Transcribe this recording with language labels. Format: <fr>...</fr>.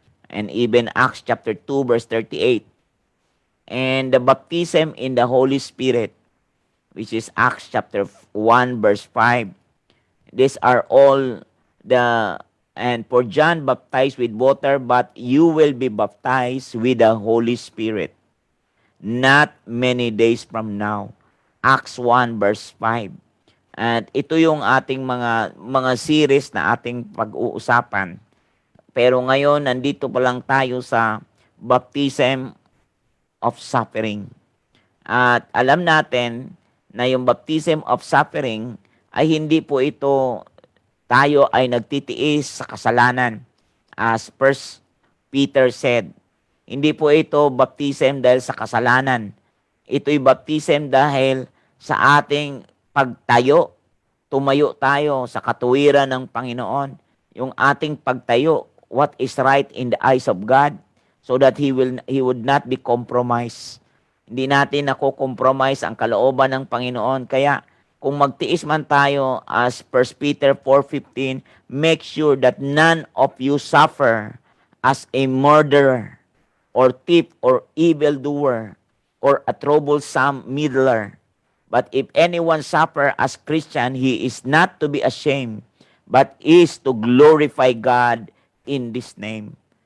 <en>And even Acts chapter 2 verse 38. And the baptism in the Holy Spirit, which is Acts chapter 1 verse 5. These are all and for John baptized with water, but you will be baptized with the Holy Spirit not many days from now. Acts 1 verse 5.</en> <tl>At ito yung ating mga series na ating pag-uusapan. Pero ngayon, nandito pa lang tayo sa baptism of suffering. At alam natin na yung baptism of suffering ay hindi po ito tayo ay nagtitiis sa kasalanan.</tl> <en>As First Peter said,</en> <tl>hindi po ito baptism dahil sa kasalanan. Ito'y baptism dahil sa ating pagtayo. Tumayo tayo sa katuwiran ng Panginoon. Yung ating pagtayo,</tl> <en>what is right in the eyes of God, so that He would not be compromised.</en> <tl>Hindi natin nako-compromise ang kalooban ng Panginoon. Kaya kung magtiis man tayo</tl> <en>as 1 Peter 4:15, make sure that none of you suffer as a murderer or thief or evildoer or a troublesome meddler. But if anyone suffer as Christian, he is not to be ashamed, but is to glorify God in this name.</en>